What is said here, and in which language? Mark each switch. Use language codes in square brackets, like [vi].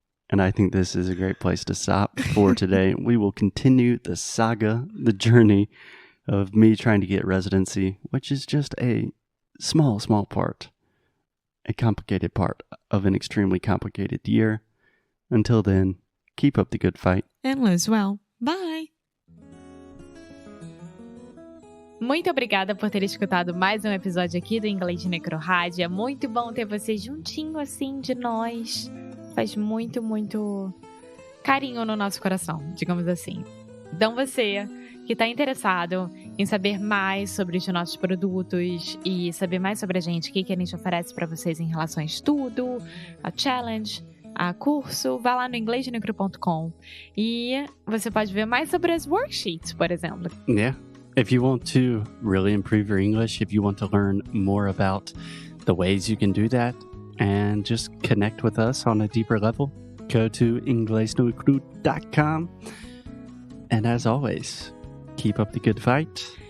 [en] And I think this is a great place to stop for today. We will continue the saga, the journey of me trying to get residency, which is just a small part, a complicated part of an extremely complicated year. Until then, keep up the good fight. And lose well. Bye! [pt] Muito obrigada por ter escutado mais um episódio aqui do Inglês de Rádio. É muito bom ter você juntinho assim de nós. Faz muito, muito carinho no nosso coração, digamos assim. Então você que está interessado em saber mais sobre os nossos produtos e saber mais sobre a gente, o que a gente oferece para vocês em relação a estudo, a challenge, a curso, vá lá no inglesdenecru.com e você pode ver mais sobre as worksheets, por exemplo. [en] Yeah. If you want to really improve your English, if you want to learn more about the ways you can do that, and just connect with us on a deeper level, go to inglesdenecru.com. And as always, keep up the good fight.